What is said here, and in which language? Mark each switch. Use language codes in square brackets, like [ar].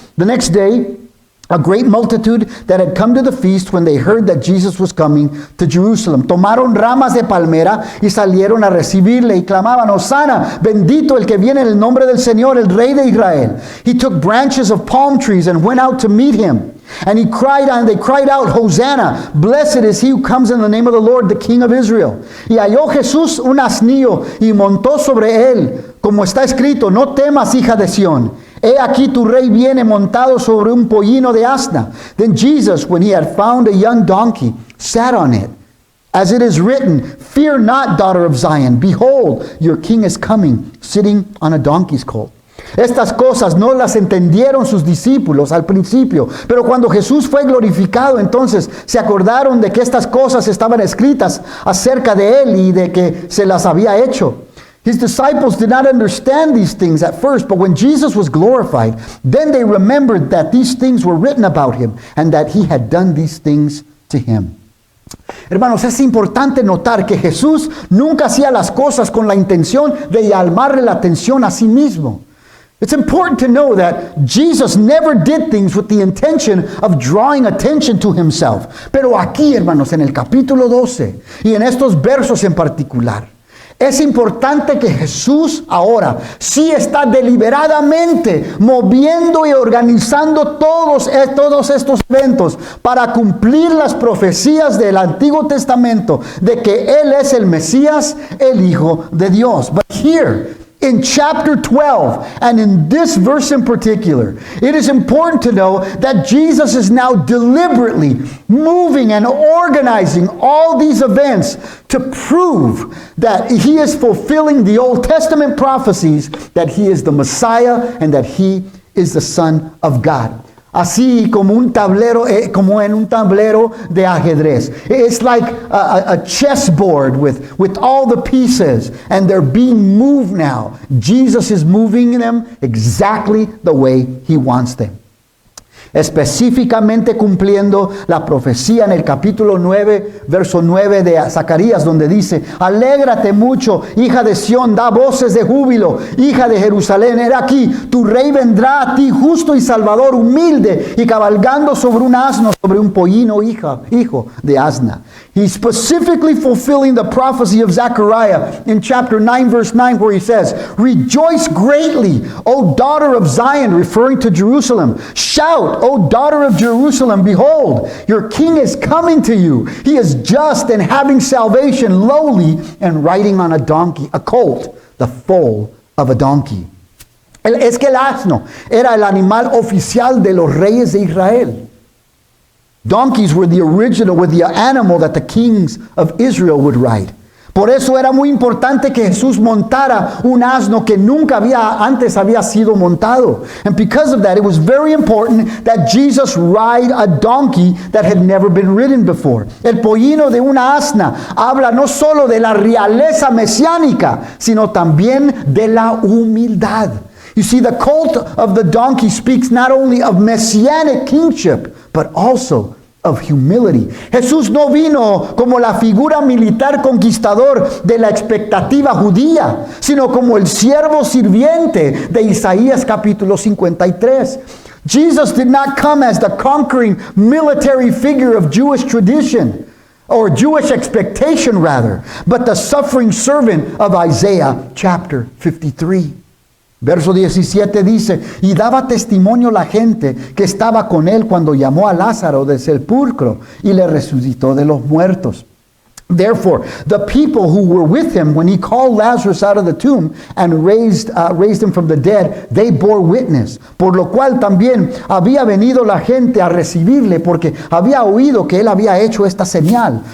[en] The next day, a great multitude that had come to the feast when they heard that Jesus was coming to Jerusalem. [es] Tomaron ramas de palmera y salieron a recibirle y clamaban, Hosana, bendito el que viene en el nombre del Señor, el Rey de Israel. [en] He took branches of palm trees and went out to meet him. And they cried out, Hosanna, blessed is he who comes in the name of the Lord, the King of Israel. [es] Y halló Jesús un asnillo y montó sobre él, como está escrito, no temas, hija de Sión. He aquí tu rey viene montado sobre un pollino de asna. [en] Then Jesus, when he had found a young donkey, sat on it. As it is written, fear not, daughter of Zion. Behold, your king is coming, sitting on a donkey's colt. [es] Estas cosas no las entendieron sus discípulos al principio, pero cuando Jesús fue glorificado, entonces se acordaron de que estas cosas estaban escritas acerca de él y de que se las había hecho. [en] His disciples did not understand these things at first, but when Jesus was glorified, then they remembered that these things were written about him and that he had done these things to him. [es] Hermanos, es importante notar que Jesús nunca hacía las cosas con la intención de llamarle la atención a sí mismo. [en] It's important to know that Jesus never did things with the intention of drawing attention to himself. [es] Pero aquí, hermanos, en el capítulo 12 y en estos versos en particular, es importante que Jesús ahora sí está deliberadamente moviendo y organizando todos estos eventos para cumplir las profecías del Antiguo Testamento de que Él es el Mesías, el Hijo de Dios. [en] But here, in chapter 12, and in this verse in particular, it is important to know that Jesus is now deliberately moving and organizing all these events to prove that he is fulfilling the Old Testament prophecies, that he is the Messiah and that he is the Son of God. [es] Así como un tablero, como en un tablero de ajedrez. [en] It's like a chessboard with all the pieces, and they're being moved now. Jesus is moving them exactly the way he wants them. [es] Específicamente cumpliendo la profecía en el capítulo 9, verso 9 de Zacarías, donde dice: alégrate mucho, hija de Sión, da voces de júbilo, hija de Jerusalén, he aquí, tu rey vendrá a ti, justo y salvador, humilde, y cabalgando sobre un asno, sobre un pollino, hijo de asna. [en] He's specifically fulfilling the prophecy of Zechariah in chapter 9, verse 9, where he says, rejoice greatly, O daughter of Zion, referring to Jerusalem. Shout, O daughter of Jerusalem, behold, your king is coming to you. He is just and having salvation, lowly, and riding on a donkey, a colt, the foal of a donkey. [es] Es que el asno era el animal oficial de los reyes de Israel. [en] Donkeys were the animal that the kings of Israel would ride. [es] Por eso era muy importante que Jesús montara un asno que nunca antes había sido montado. [en] And because of that, it was very important that Jesus ride a donkey that had never been ridden before. [es] El pollino de una asna habla no solo de la realeza mesiánica, sino también de la humildad. [en] You see, the colt of the donkey speaks not only of messianic kingship, but also of humility. [es] Jesús no vino como la figura militar conquistador de la expectativa judía, sino como el siervo sirviente de Isaías capítulo 53. [en] Jesus did not come as the conquering military figure of Jewish tradition, or Jewish expectation rather, but the suffering servant of Isaiah chapter 53. [es] Verso 17 dice, y daba testimonio la gente que estaba con él cuando llamó a Lázaro del sepulcro y le resucitó de los muertos. [en] Therefore, the people who were with him when he called Lazarus out of the tomb and raised him from the dead, they bore witness. [es] Por lo cual también había venido la gente a recibirle, porque había oído que él había hecho esta señal.